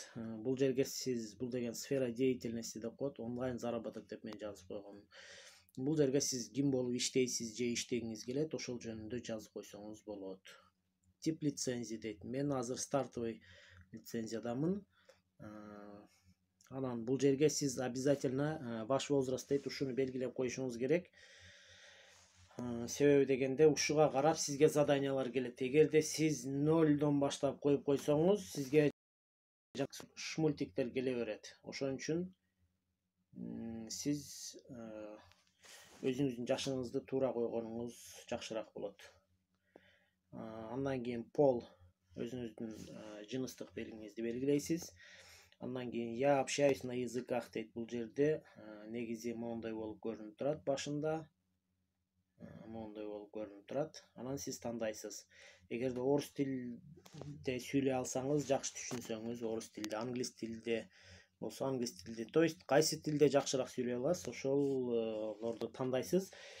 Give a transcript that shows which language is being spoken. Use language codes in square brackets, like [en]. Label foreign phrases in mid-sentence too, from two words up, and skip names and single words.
[ky] Бул жерге сиз, бул деген [ru] сфера деятельности [ky] деп коет, [ru] онлайн заработок [ky] деп мен жазып койгом. Бул жерге сиз ким болуп иштейсиз же иштегиңиз келет, ошол жөнүндө жазып койсоңуз болот. [ru] Тип лицензия дейт. [ky] Мен азыр стартовый лицензиядамын. Анан бул жерге сиз [ru] обязательно ваш возраст [ky] дейт, ушуну белгилеп коюшуңуз керек. Себеби дегенде ушуга карап сизге заданиялар келет. Эгерде сиз 0дон баштап коюп койсоңуз, сизге шмультиктер келе берет. Ошон үчүн сиз өзүңүздүн жашыңызды туура койгонуңуз жакшыраак болот. Андан кийин пол, өзүңүздүн жыныстык белгиңизди белгилейсиз. Андан кийин [ru] я общаюсь на языках [ky] дейт. Бул жерде негизи моундай болуп көрүнүп турат башында. Моундай болуп көрүнүп турат. Анан сиз тандайсыз. Эгерде орус тилде сүйлөй алсаңыз, жакшы түшүнсөңүз, орус тилде, англис тилде болсо англис тилде, [ru] то есть [ky] кайсы тилде жакшыраак сүйлөй аласыз, ошолорду тандайсыз.